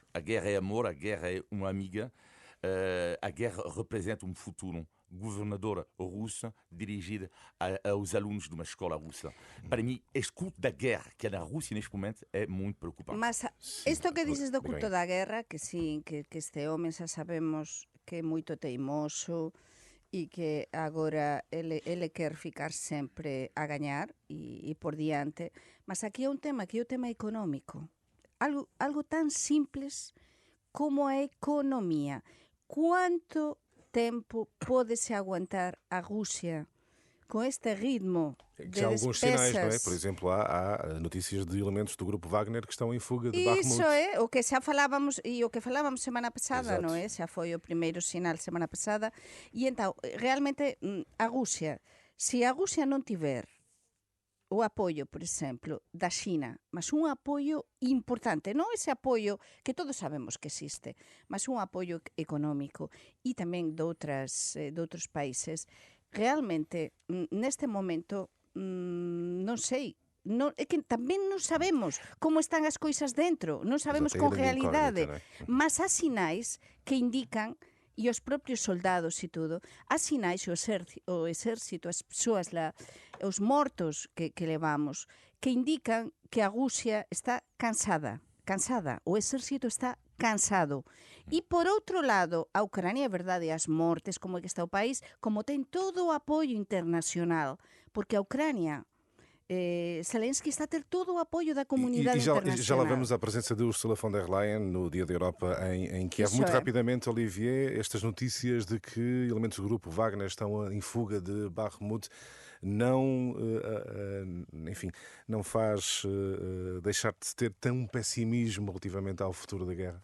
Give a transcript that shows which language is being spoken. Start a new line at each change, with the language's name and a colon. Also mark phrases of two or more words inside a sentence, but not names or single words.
Portuguese: A guerra é amor, a guerra é uma amiga, a guerra representa um futuro. Governadora russa dirigida aos alunos de uma escola russa. Para mim, este culto da guerra que é na Rússia neste momento é muito preocupante.
Galician: Mas isto que dices do culto da guerra, que sí, que este home xa sabemos que é moito teimoso e que agora ele quer ficar sempre a gañar e por diante. Mas aquí é un tema que é o tema económico. Algo tan simples como a economía.
Portuguese: Quanto tempo pode-se aguantar a Rússia com este ritmo de Já há alguns sinais, não é? despesas? Por exemplo, há notícias de elementos do grupo Wagner que estão em fuga de
Galician: Iso
Portuguese: Bakhmut.
Galician: é o que xa falábamos e o que falábamos semana pasada,
Portuguese: Exato.
Galician: non é? Xa foi o primeiro sinal semana pasada. E então, realmente, a Rusia, se a Rusia non tiver o apoio, por exemplo, da China, mas un apoio importante, non ese apoio que todos sabemos que existe, mas un apoio económico e tamén de outros países, realmente, neste momento, non sei, non, é que tamén non sabemos como están as coisas dentro, non sabemos
Portuguese: Exato, é
Galician: con
Portuguese: grande
Galician: realidade,
Portuguese: incógnita, não é?
Galician: mas há sinais que indican e os propios soldados e tudo, há sinais, o exército, as persoas, os mortos que levamos, que indican que a Rusia está cansada, o exército está cansado. E por outro lado, a Ucrania, é verdade, as mortes, como é que está o país, como ten todo o apoio internacional, porque a Ucrania, Zelensky está a ter todo o apoio da comunidade
Portuguese: Já
Galician: internacional.
Portuguese: lá vamos à presença de Ursula von der Leyen no Dia da Europa em Kiev. Isso Muito é. rapidamente, Olivier, estas notícias de que elementos do grupo Wagner estão em fuga de Bakhmut enfim, não faz deixar de ter tão pessimismo relativamente ao futuro da guerra?